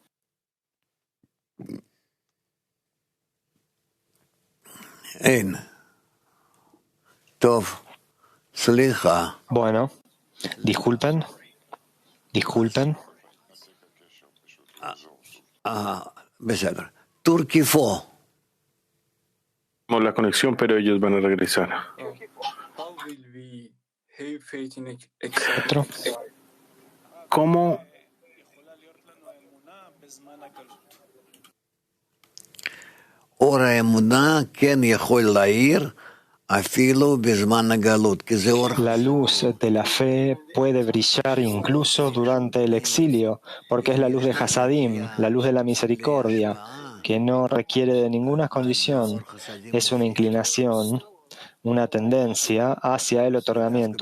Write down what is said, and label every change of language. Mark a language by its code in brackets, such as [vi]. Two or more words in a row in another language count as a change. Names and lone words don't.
[es] Bueno, disculpen. Turkey 4. la conexión, pero ellos van a regresar. [en] How will we have faith in [es] Otro. ¿Cómo [he] אור האמונה כן יכול להאיר אפילו בזמן הגלות, כי זה אור [es] La luz de la fe puede brillar incluso durante el exilio, porque es la luz de Hasadim, la luz de la misericordia, que no requiere de ninguna condición. Es una inclinación, una tendencia hacia el otorgamiento.